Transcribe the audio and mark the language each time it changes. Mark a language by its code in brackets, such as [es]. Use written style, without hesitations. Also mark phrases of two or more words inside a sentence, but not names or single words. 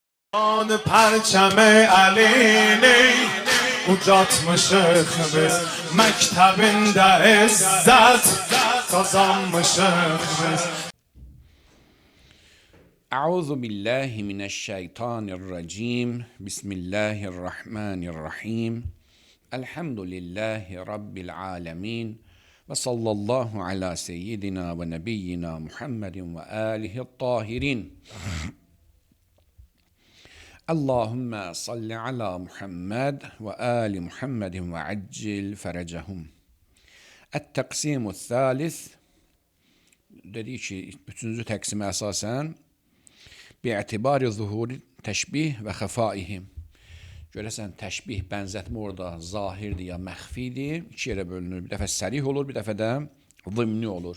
[fa] آن پرچم علی [az] ucatmışıq biz məktəbində izzət kazanmışıq biz. [ar] أعوذ بالله من الشيطان الرجيم. بسم الله الرحمن الرحيم الحمد لله رب العالمين. وصلى الله على سيدنا ونبينا محمد وآله الطاهرين. اللهم صل على محمد وآل محمد وعجل فرجهم. التقسيم الثالث. [az] Dedi ki, üçüncü təqsimə əsasən [ar] باعتبار ظهور التشبيه وخفائه. [az] Görəsən, təşbih, bənzətmə orada zahirdir ya məxfidir. İki yerə bölünür. Bir dəfə sərih olur, bir dəfə də zimni olur.